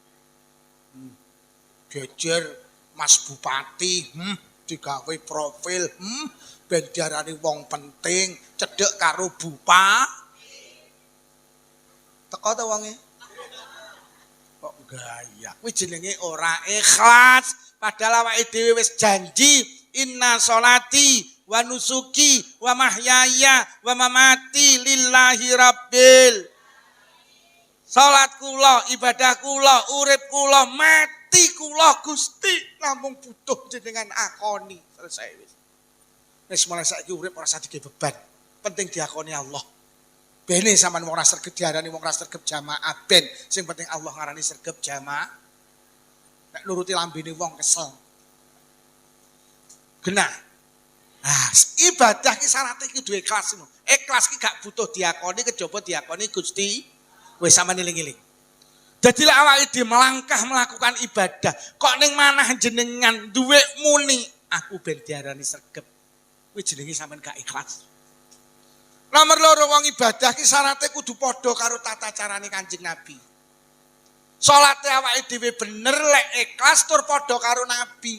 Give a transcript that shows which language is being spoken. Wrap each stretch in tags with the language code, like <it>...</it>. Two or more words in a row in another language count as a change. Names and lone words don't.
<jv>Jejer Mas Bupati, digawe profil, ben diarani wong penting, cedhek karo teko ta wonge? Kok gaya. Kuwi jenenge ora ikhlas. Padahal awake dhewe wis janji,</jv> <ar>إن صلاتي ونسكي ومحياي ومماتي لله رب.</ar> <jv>Salat kula, ibadah kula, urip kula, mati kula Gusti namung butuh jenengan akoni. Selesai wis. Wis mulai saiki urip ora usah digawe beban. Penting diakoni Allah. Bene sampean wong ora sregep diarani wong ora sregep jamaah ben. Sing penting Allah ngarani sregep jamaah. Nek nuruti lambene wong kesel. Genah. Ah, ibadah ki syaratnya ki duwe ikhlas ngono. Ikhlas ki gak butuh diakoni kejaba diakoni Gusti. Wis sampean eling-eling. Dadi lek awake dhewe</jv> <id>melangkah melakukan</id> <jv>ibadah, kok ning manah jenengan duwe muni, aku ben diarani sregep. Kuwi jenenge sampean gak ikhlas. Nomor loro wong ibadah ki syaratnya kudu padha karo tata carane Kanjeng Nabi. Salate awake dhewe bener lek ikhlas tur padha karo Nabi.</jv>